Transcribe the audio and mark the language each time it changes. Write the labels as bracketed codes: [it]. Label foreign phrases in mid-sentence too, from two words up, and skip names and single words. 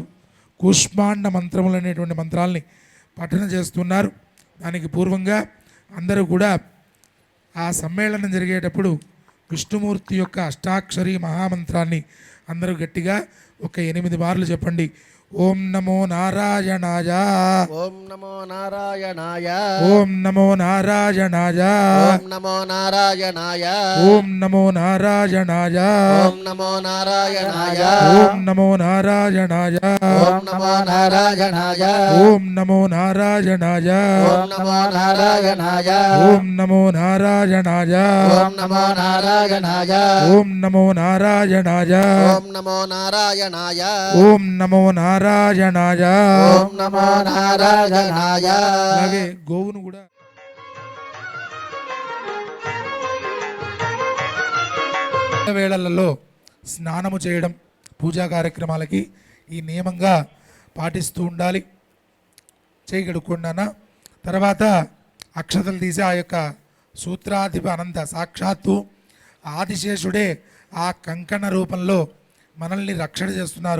[te] కూష్మాండ మంత్రములు అనేటువంటి మంత్రాల్ని పఠన చేస్తున్నారు. దానికి పూర్వంగా అందరూ కూడా ఆ సమ్మేళనం జరిగేటప్పుడు విష్ణుమూర్తి యొక్క అష్టాక్షరి మహామంత్రాన్ని అందరూ గట్టిగా ఒక 8 మార్లు చెప్పండి. [sa] ఓం నమో నారాయణాయ, ఓం నమో నారాయణాయ, ఓం నమో నారాయణాయ, ఓం నమో నారాయణాయ, ఓం నమో నారాయణాయ, ఓం నమో నారాయణాయ, ఓం నమో నారాయణాయ, ఓం నమో నారాయణాయ, ఓం నమో నారాయణాయ, ఓం నమో నారాయణాయ, ఓం నమో నారాయణాయ, ఓం నమో నారాయణాయ, ఓం నమో నారాయణాయ, ఓం నమో నారాయణాయ, ఓం నమో నారాయణాయ. ఓం నమో నారాయణాయ. [te] అలాగే గోవును కూడా వేళలలో స్నానము చేయడం పూజా కార్యక్రమాలకి ఈ నియమంగా పాటిస్తూ ఉండాలి. చేయగడుకున్నానా తర్వాత అక్షతలు తీసి ఆ యొక్క సూత్రాధిప అనంత సాక్షాత్తు ఆదిశేషుడే ఆ కంకణ రూపంలో మనల్ని రక్షణ చేస్తున్నారు.